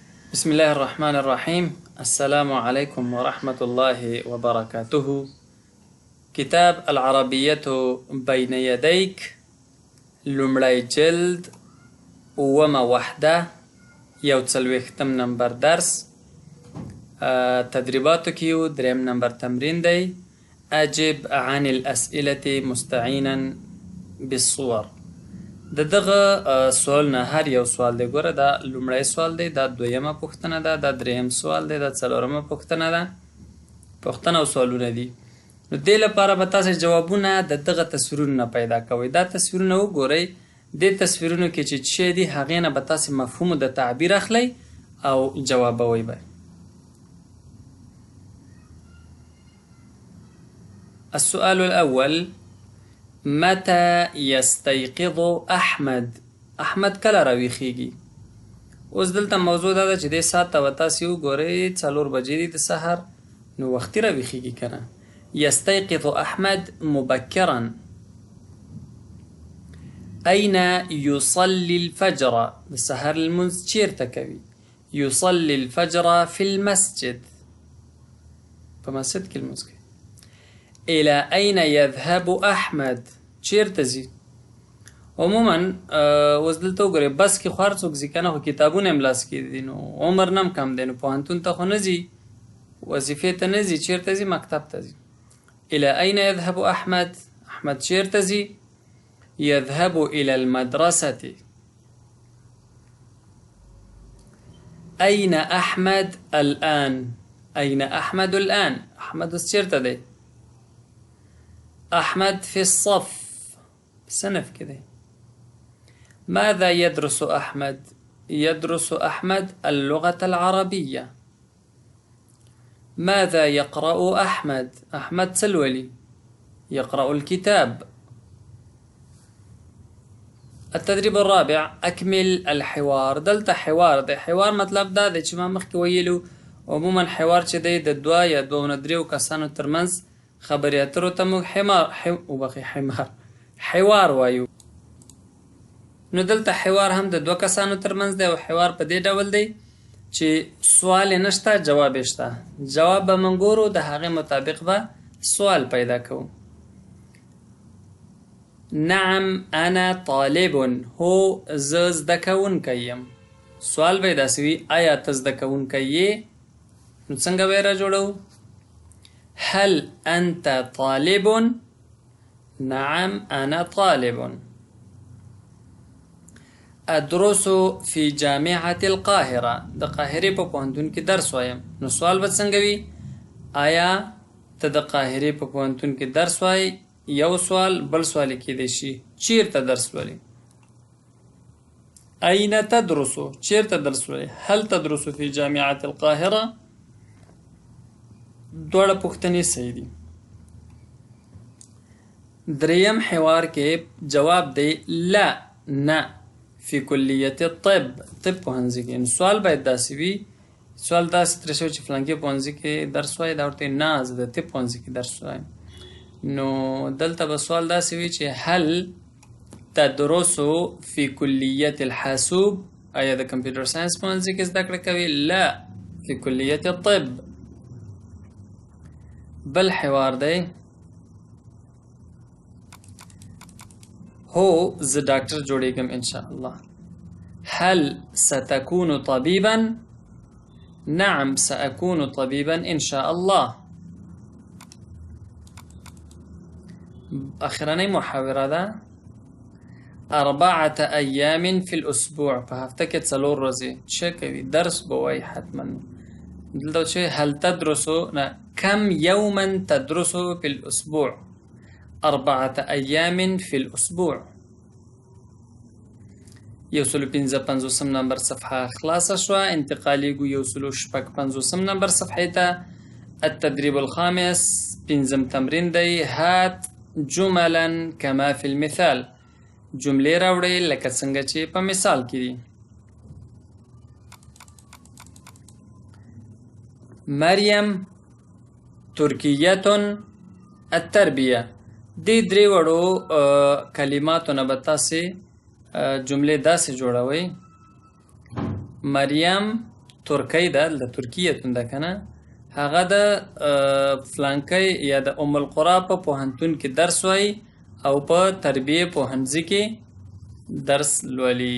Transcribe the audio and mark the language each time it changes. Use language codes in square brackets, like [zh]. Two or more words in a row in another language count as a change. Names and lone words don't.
[ar] بسم الله الرحمن الرحيم. السلام عليكم ورحمة الله وبركاته. كتاب العربية بين يديك، [ps] لمړی جلد، [ar] اومه وحده، [ps] یو څلوېښتم نمبر درس. تدریباتو کې یو دریم نمبر تمرین دی. [ar] اجب عن الأسئلة مستعینا بالصور. [ps] د دغه سوال نه هر یو سوال دی. ګوره دا لومړی سوال دی، دا دویمه پوښتنه ده، دا دریم سوال دی، دا څلورمه پوښتنه ده. پوښتنه او سوالونه دي. نو دې لپاره به تاسې جوابونه د دغه تصویرونو نه پیدا کوئ. دا تصویرونه وګورئ. دې تصویرونو کې چې شی دي هغې نه به تاسې مفهوم د تعبیر اخلئ او جوابوئ به. [ar] السؤال الأول: متى يستيقظ أحمد؟ [ps] احمد کله راویښیږي؟ اوس دلته موضوع دا ده چې دې ساعت ته به تاسې وګورئ 4 بجې دي د سهار، نو وختي راویښیږي که نه. [ar] يستيقظ أحمد مبكرا. أين يصلي الفجر؟ [ps] د سهار لمونځ چیرته کوي؟ [ar] يصلي الفجر في المسجد. [ps] په مسجد کې لمونځ کوي. [ar] إلى أين يذهب أحمد؟ [ps] چیرته ځي؟ عموما اوس دلته وګورئ، بس کې خو هر څوک ځي که نه، خو کتابونه یې لاس کې دي، نو عمر نه هم کم دی، نو پوهنتون ته خو نه ځي، وظیفې ته نه ځي. چیرته ځي؟ مکتب ته ځي. [ar] إلى أين يذهب أحمد؟ [ps] أحمد چیرته ځي؟ [ar] يذهب إلى المدرسة. أين أحمد الآن؟ أين أحمد الآن؟ [ps] أحمد اوس چیرته دی؟ [ar] أحمد في الصف، [ps] صنف كده. [ar] ماذا يدرس أحمد؟ يدرس أحمد اللغة العربية. ماذا يقرأ أحمد؟ أحمد سلولي يقرأ الكتاب. التدريب الرابع: أكمل الحوار. [ps] دلته حوار دی. حوار مطلب دا دی چې ما مخکې ویلو، عموما حوار چې دی د دوه یا دوه نه دریو کسانو ترمنځ خبرې اترو ته موږ حوار وایو. نو دلته حوار هم د دوه کسانو ترمنځ دی، او حوار په دې ډول دی چې سوال یې نشته، جواب یې شته. جواب به موږ ګورو، د هغې مطابق به سوال پیدا کوو. [ar] نعم انا طالب. [ps] هو زه زده کوونکی یم. سوال به یې داسې وي، آیا ته زده کوونکی یې؟ نو څنګه به یې راجوړو؟ [ar] هل أنت طالب؟ نعم أنا طالب. أدرس في جامعة القاهرة. [ps] د قاهرې په پوهنتون کې درس وایم. نو سوال به څنګه وي؟ آیا ته د قاهرې په پوهنتون کې درس وایي؟ یو سوال. بل سوال یې کیدی شي چیرته درس لولي؟ [ar] أين تدرس؟ [ps] چیرته درس لولي؟ [ar] هل تدرس في جامعة القاهرة؟ [ps] دوړه پوښتنې صحیح دي. دریم حوار کې جواب دی لا، نه، [ar] فی کلیت الطب. [ps] طب پوهنځي کې. نو سوال باید داسې وي، سوال داسې ترې شوی چې فلانکي پوهنځي کې درس وایي، دا ورته نه، زه د طب پوهنځي کې درس وایم. نو دلته به سوال داسې وي چې [ar] هل تدرس فی کلیت الحاسوب؟ [ps] آیا د کمپیوټر ساینس پوهنځي کې زده کړه کوي؟ [ar] لا، فی کلیت الطب. [ps] بل حوار دی، هو زه ډاکټر جوړیږم [ar] ان شاء الله. هل ستكون طبيبا؟ نعم سأكون طبيبا ان شاء الله. [ps] اخرنۍ محاوره ده. [ar] 4 أيام في الأسبوع. [ps] په هفته کې 4 ورځې څه کوي؟ درس به وایي حتما. دلته چې [ar] هل تدرس، نه، كم يوما تدرس في الأسبوع؟ 4 أيام في الأسبوع. [ps] 155 نمبر صفحه خلاصه شوه. انتقالیږو 156 نمبر صفحې ته. [ar] التدريب الخامس، [ps] 5م تمرین دی. [ar] هات جملا كما في المثال. [ps] جملې راوړئ لکه څنګه چې په مثال کې دي. [ar] مریم ترکیه التربیه. [ps] دې درې وړو کلماتو نه به تاسې جملې داسې جوړوئ: مریم ترکی ده د ترکیه ده کنه هغه د فلانکی یا د ام القرا په پوهنتون کې درس وای او په تربیه پوهنځي کې درس لولي.